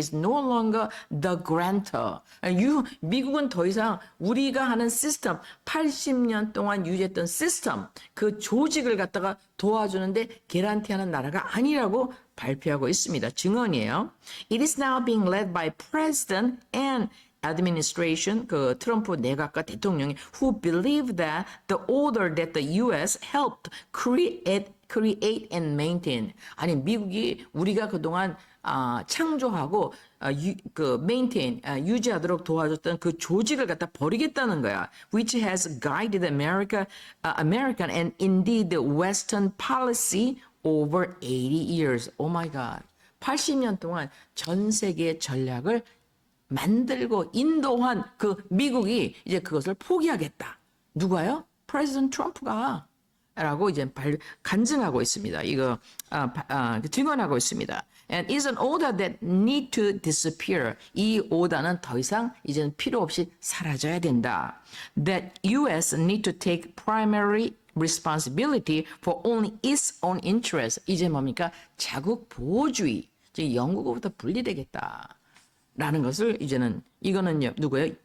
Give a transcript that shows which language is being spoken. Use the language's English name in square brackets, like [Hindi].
[English] is no longer the grantor. [Korean] 미국은 더 이상 우리가 하는 시스템, 80년 동안 유지했던 시스템, 그 조직을 갖다가 도와주는데 개런티하는 나라가 아니라고 발표하고 있습니다. 증언이에요. [English] It is now being led by President and administration, [Korean] 그 트럼프 내각과 대통령이 [English] who believe that the order that the U.S. helped create and maintain. [Korean] 아니 미국이 우리가 그동안 창조하고 maintain 유지하도록 도와줬던 그 조직을 갖다 버리겠다는 거야. [English] Which has guided American and indeed the Western policy over 80 years. Oh my God. [Korean] 80년 동안 전 세계의 전략을 만들고 인도한 그 미국이 이제 그것을 포기하겠다. 누가요? 프레지던트 트럼프가 라고 이제 간증하고 있습니다. 이거 증언하고 있습니다. [English] And is an order that need to disappear. [Korean] 이 오다는 더 이상 이제는 필요 없이 사라져야 된다. [English] That U.S. need to take primary responsibility for only its own interest. [Korean] 이제 뭡니까? 자국 보호주의. 이제 영국으로부터 분리되겠다. 라는 것을 이제는 이거는요 누구예요?